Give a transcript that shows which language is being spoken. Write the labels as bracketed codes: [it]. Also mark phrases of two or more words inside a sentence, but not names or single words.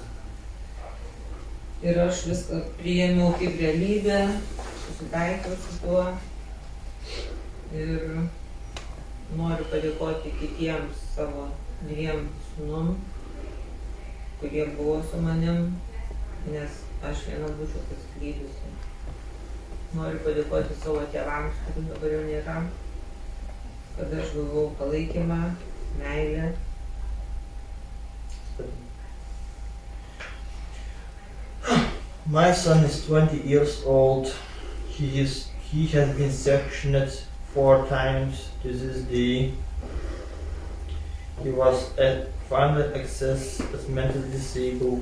[lt] Ir aš viską priėmiau kaip realybę, susitaikiau su tuo ir noriu padėkoti kitiems savo 2 sūnum, kurie buvo su manim, nes aš viena būčiau pasiklydusi. Noriu padėkoti savo tėvams, kurių dabar jau nėra, kad aš gavau palaikymą, meilę. [en] My son is 20 years old. He has been sectioned 4 times to this day. He was finally assessed as mentally disabled.